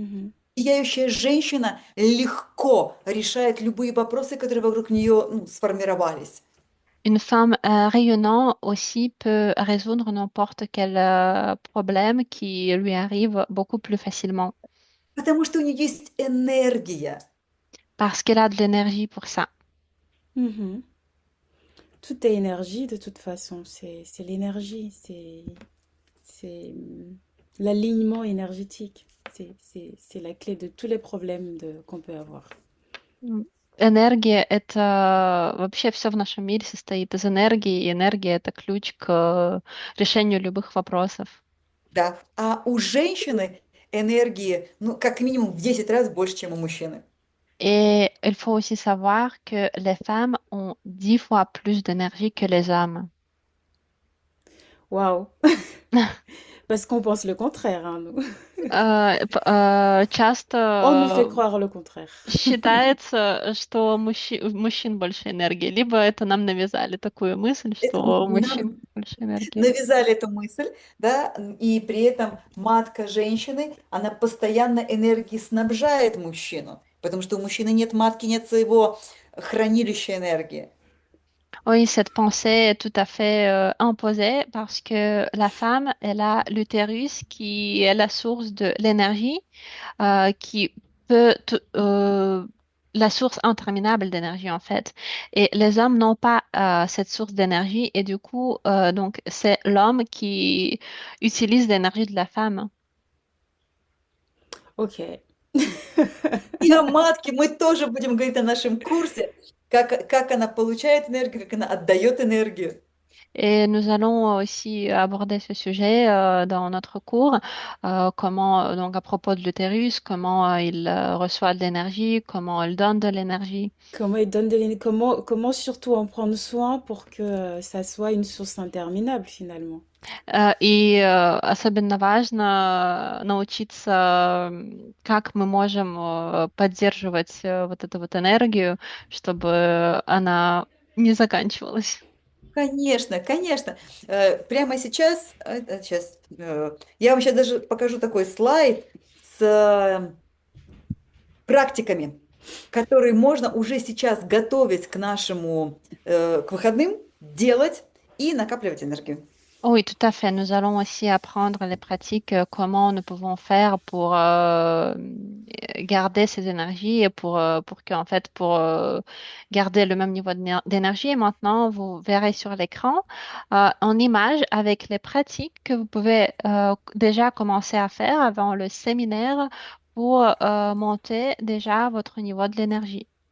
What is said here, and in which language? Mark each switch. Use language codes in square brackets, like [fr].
[ru] Mhm. Сияющая женщина легко решает любые вопросы, которые вокруг нее ну, сформировались. [fr] Une femme rayonnante aussi peut résoudre n'importe quel problème qui lui arrive beaucoup plus facilement [ru] Потому что у нее есть энергия. [fr] parce qu'elle a de l'énergie pour ça. Mhm. Tout est énergie de toute façon. C'est l'énergie. C'est l'alignement énergétique. C'est la clé de tous les problèmes qu'on peut avoir. М. [ru] Энергия — это вообще все в нашем мире состоит из энергии, и энергия — это ключ к решению любых вопросов. Да. А у женщины энергии, ну, как минимум в 10 раз больше, чем у мужчины. [fr] Et il faut aussi savoir que les femmes ont 10 fois plus d'énergie que les hommes. Waouh! Parce qu'on pense le contraire, hein, nous. On nous fait [ru] Часто [fr] croire le contraire. [ru] считается, что у мужчин больше энергии, либо это нам навязали такую мысль, Это что у нам мужчин больше энергии. навязали эту мысль, да, и при этом матка женщины, она постоянно энергией снабжает мужчину, потому что у мужчины нет матки, нет своего хранилища энергии. [fr] Oui, cette pensée est tout à fait imposée parce que la femme, elle a l'utérus qui est la source de l'énergie, qui peut, la source interminable d'énergie en fait. Et les hommes n'ont pas cette source d'énergie et du coup, donc c'est l'homme qui utilise l'énergie de la femme. Ok. [ru] И о матке мы тоже будем говорить на нашем курсе, как она получает энергию, как она отдает энергию. [fr] Et nous allons aussi aborder ce sujet dans notre cours, comment, donc à propos de l'utérus, comment il reçoit de l'énergie, comment il donne de l'énergie. Comment il donne de comment surtout en prendre soin pour que ça soit une source interminable finalement. [ru] И особенно важно научиться, как мы можем поддерживать вот эту вот энергию, чтобы она не заканчивалась. Конечно, конечно. Прямо сейчас, сейчас, я вам сейчас даже покажу такой слайд с практиками, которые можно уже сейчас готовить к нашему, к выходным, делать и накапливать энергию. [fr] Oui, tout à fait. Nous allons aussi apprendre les pratiques, comment nous pouvons faire pour garder ces énergies et pour que, en fait, pour garder le même niveau d'énergie. Et maintenant, vous verrez sur l'écran en image avec les pratiques que vous pouvez déjà commencer à faire avant le séminaire pour monter déjà votre niveau de l'énergie.